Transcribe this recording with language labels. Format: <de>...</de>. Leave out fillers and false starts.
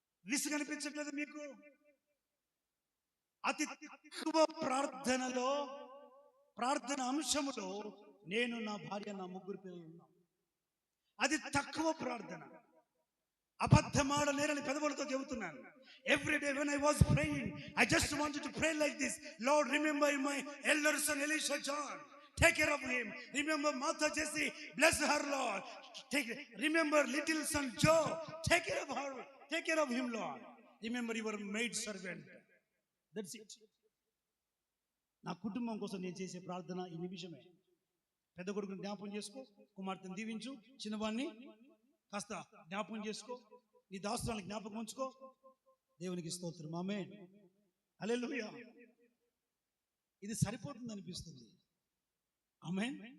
<te>విసుగు అనిపించట్లేదు మీకు? అతి తక్కువ ప్రార్థనలో, ప్రార్థన అంశములో నేను, నా భార్య, నా 3 పిల్లలు ఉన్నాం. అది తక్కువ ప్రార్థన. అబద్ధమాడలేరని పెదవులతో చెబుతున్నాను.</te> <en>Every day when I was praying, I just wanted to pray like this: Lord, remember my elder son Elisha John, take care of him. Remember Martha Jesse, bless her, Lord. Remember little son Joe, take care of her, take care of him, Lord. Remember your maid servant. That's it.</en> <te>నా కుటుంబం కోసం నేను చేసే ప్రార్థన ఈ నిమిషమే. పెద్ద కొడుకుని జ్ఞాపకం చేసుకో, కుమార్తెను దీవించు, చిన్నవాడిని కాస్త జ్ఞాపకం చేసుకో, నీ దాసురాలను జ్ఞాపకం ఉంచుకో. దేవునికి స్తోత్రం. ఆమేన్, హల్లెలూయా. ఇది సరిపోతుంది అనిపిస్తుంది. ఆమేన్.</te>